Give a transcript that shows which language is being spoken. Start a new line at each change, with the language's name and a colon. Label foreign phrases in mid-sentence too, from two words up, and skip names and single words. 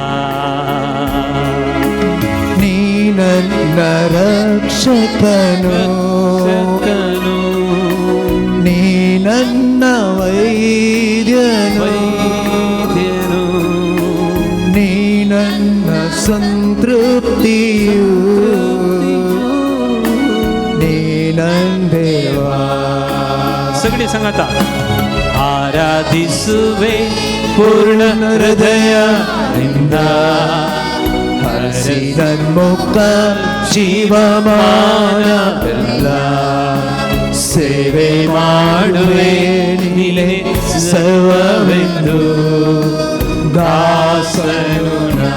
Kannada: ನೀ ನನ್ನ ರಕ್ಷಕನು ನೀ ನನ್ನ ವೈದ್ಯನು ನೀ ನನ್ನ ಸಂತೃಪ್ತಿಯು ನೀ ನನ್ನ ದೇವಾ
Konkani: सगळी सांगाता
Kannada: आराधिಸುವೆ ಪೂರ್ಣ ಹೃದಯದಿಂದ ಹರಸಿ ನನ್ಮುಖ ಜೀವಮಾನವೆಲ್ಲ ಸೇವೆ ಮಾಡುವೆ ನೀನೆ ಸರ್ವವೆಂದು ದಾಸನು ನಾ